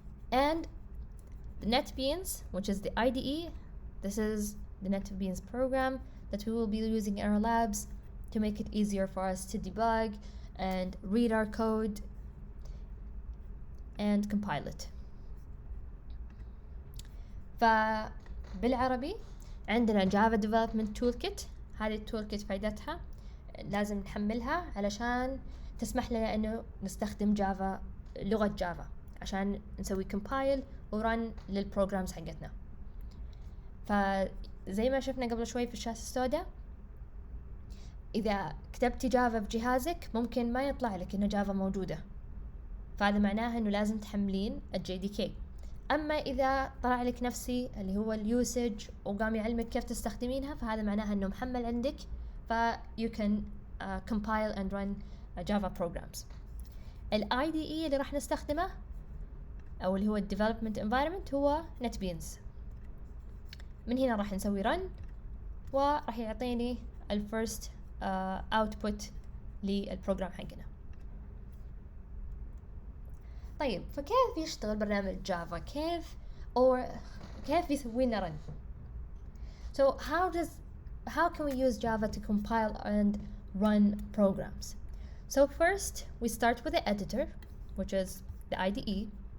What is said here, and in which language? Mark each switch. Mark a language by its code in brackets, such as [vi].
[en] And the NetBeans, which is the IDE, this is the NetBeans program that we will be using in our labs to make it easier for us to debug and read our code and compile it. [ar] فبالعربي عندنا Java Development Toolkit. هذه التولكت فائدتها لازم نحملها علشان تسمح لنا انه نستخدم جافا، لغة جافا، عشان نسوي compile ورن للبروجرامز حقتنا. فزي ما شفنا قبل شوي في الشاشة السوداء، إذا كتبتي جافا في جهازك ممكن ما يطلع لك إنه جافا موجودة، فهذا معناه إنه لازم تحملين الJDK. أما إذا طلع لك نفسي اللي هو اليوسج وقام يعلمك كيف تستخدمينها، فهذا معناه إنه محمل عندك، [en] you can compile and run Java programs. [ar] ال IDE اللي راح نستخدمه أو اللي هو Development Environment هو NetBeans. من هنا راح نسوي run وراح يعطيني [en] first output [ar] للبروجرام حقنا. طيب فكيف يشتغل برنامج جافا؟ كيف يسوي لنا run؟ [en] So how can we use Java to compile and run programs? So first we start with the editor, which is the IDE.